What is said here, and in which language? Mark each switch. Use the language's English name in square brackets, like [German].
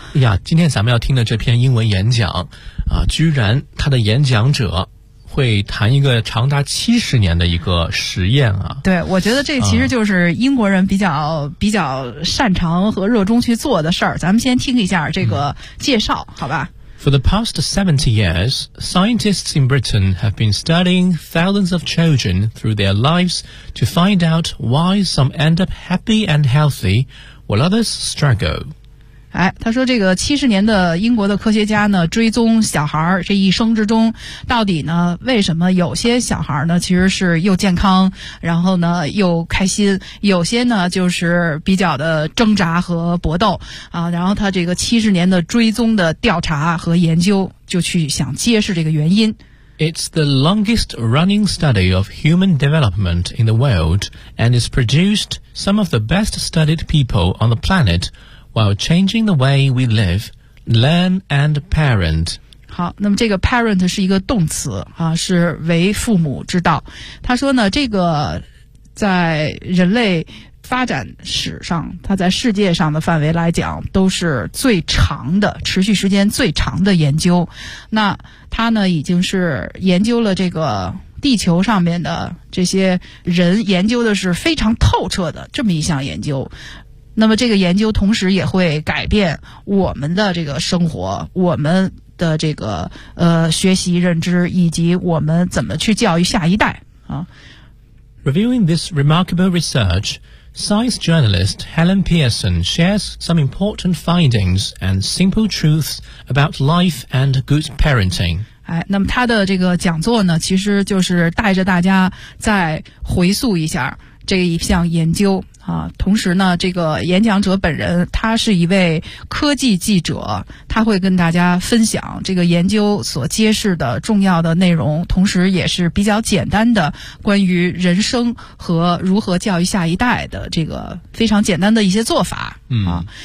[Chinese] 哎呀，今天咱们要听的这篇英文演讲，居然它的演讲者会谈一个长达70年的一个实验啊。对，我觉得这其实就是英国人比较擅长和热衷去做的事儿。咱们先听一下这个介绍，好吧。 [English] For the past 70 years, scientists in Britain have been studying thousands of children through their lives to find out why some end up happy and healthy, while others struggle. [Chinese] 哎，他说这个70年的英国的科学家呢，追踪小孩这一生之中，到底呢，为什么有些小孩呢，其实是又健康，然后呢，又开心，有些呢，就是比较的挣扎和搏斗，然后他这个70年的追踪的调查和研究，就去想揭示这个原因。 [English] It's the longest running study of human development in the world, and it's produced some of the best studied people on the planet,while changing the way we live, learn, and parent. [Chinese] 好，那么这个 parent 是一个动词啊，是为父母之道。他说呢，这个在人类发展史上，它在世界上的范围来讲，都是最长的，持续时间最长的研究。那他呢，已经是研究了这个地球上面的这些人，研究的是非常透彻的这么一项研究。那么这个研究同时也会改变我们的这个生活，我们的这个学习认知，以及我们怎么去教育下一代啊。 [English] Reviewing this remarkable research, science journalist Helen Pearson shares some important findings and simple truths about life and good parenting. [Chinese] 哎，那么他的这个讲座呢，其实就是带着大家再回溯一下这一项研究啊。同时呢，这个演讲者本人他是一位科技记者，他会跟大家分享这个研究所揭示的重要的内容，同时也是比较简单的关于人生和如何教育下一代的这个非常简单的一些做法啊。